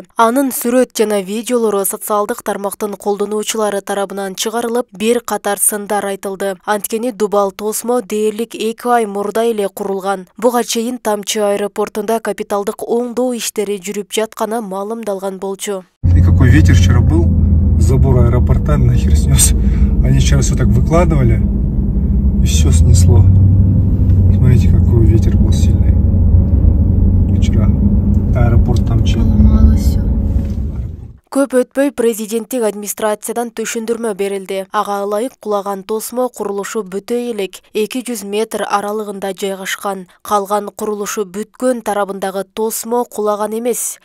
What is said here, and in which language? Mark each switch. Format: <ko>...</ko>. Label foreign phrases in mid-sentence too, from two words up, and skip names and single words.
<ky>Анын сүрөт жана видеолору социалдык тармактын колдонуучулары тарабынан чыгарылып, бир катар сындар айтылды. Анткени Дубал тосмо дээрлик 2 ай мурда эле курулган. Буга чейин Тамчы аэропортунда капиталдык оңдоо иштери жүрүп жатканы маалымдалган болчу.</ky> <ru>Какой ветер вчера был, забор аэропорта нахер снес. Они вчера все так выкладывали, и все снесло. Смотрите, какой ветер был сильный вчера. Аэропорт Тамчы.</ru> <ky>Көп өтпөй президенттик администрациядан түшүндүрмө берилди. Ага ылайык кулаган тосмо курулушу бүтө элек 200 метр аралыгында жайгашкан. Калган курулушу бүткөн тарабындагы тосмо кулаган эмес.</ky>